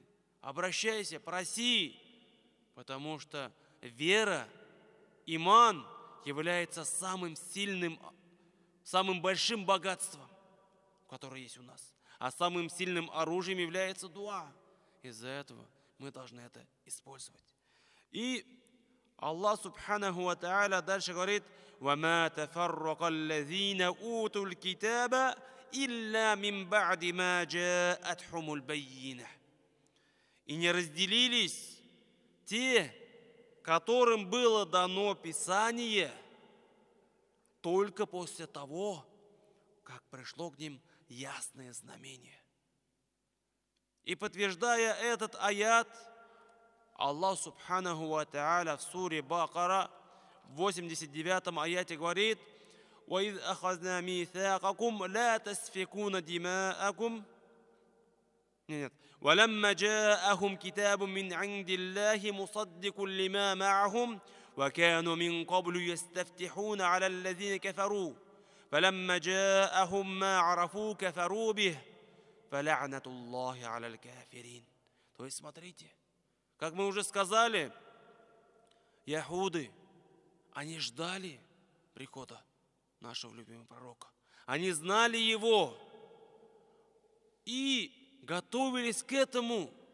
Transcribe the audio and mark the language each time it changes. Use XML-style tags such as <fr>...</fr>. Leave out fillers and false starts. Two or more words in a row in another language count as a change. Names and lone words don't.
<ru>Обращайся, проси, потому что вера, иман является самым сильным, самым большим богатством, которое есть у нас. А самым сильным оружием является дуа. Из-за этого мы должны это использовать. И Аллах</ru> <ar>سبحانه وتعالى</ar> <ru>дальше говорит:</ru> <ar>وَمَا تَفَرَّقَ الَّذِينَ أُوتُوا الْكِتَابَ إِلَّا مِنْ بَعْدِ مَا جَاءَتْهُمُ الْبَيِّنَةُ.</ar> <ru>И не разделились те, которым было дано Писание, только после того, как пришло к ним ясное знамение. И подтверждая этот аят, Аллах</ru> <ar>سبحانه وتعالى</ar> <ru>в суре Бакара в 89 аяте говорит:</ru> <ar>وَإِذْ أَخَذْنَا مِيثَاقَكُمْ لَا تَسْفِكُونَ دِمَاءَكُمْ وَلَمَّا جَاءَهُمْ كِتَابٌ مِّنْ عِنْدِ اللَّهِ مُصَدِّقٌ لِمَا مَعَهُمْ وَكَانُوا مِنْ قَبْلُ يَسْتَفْتِحُونَ عَلَى الَّذِينَ كَفَرُوا فَلَمَّا جَاءَهُمْ مَا عَرَفُوا كَفَرُوا بِهِ فَلَعْنَةُ اللَّهِ عَلَى الْكَافِرِينَ.</ar> <ru>То есть, смотрите, как мы уже сказали, яхуды, они ждали прихода нашего любимого пророка. Они знали его и готовились к этому.</ru>